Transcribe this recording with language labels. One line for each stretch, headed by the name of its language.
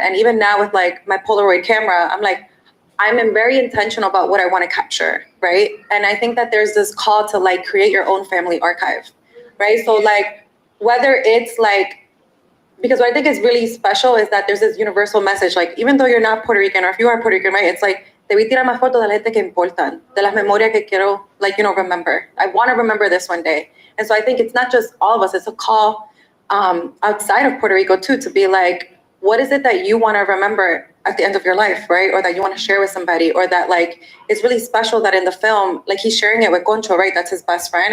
English: And even now with like my Polaroid camera, I'm like, I'm very intentional about what I want to capture, right? And I think that there's this call to like create your own family archive, right? So like whether it's like, because what I think is really special is that there's this universal message, like even though you're not Puerto Rican or if you are Puerto Rican, right?
Spanish: It's like, debí tirar más fotos de la gente que importan, de las memorias que quiero,
English: like, you know, remember. I want to remember this one day. And so I think it's not just all of us, it's a call outside of Puerto Rico too, to be like, what is it that you want to remember at the end of your life, right? Or that you want to share with somebody, or that like, it's really special that in the film, like he's sharing it with Concho, right? That's his best friend.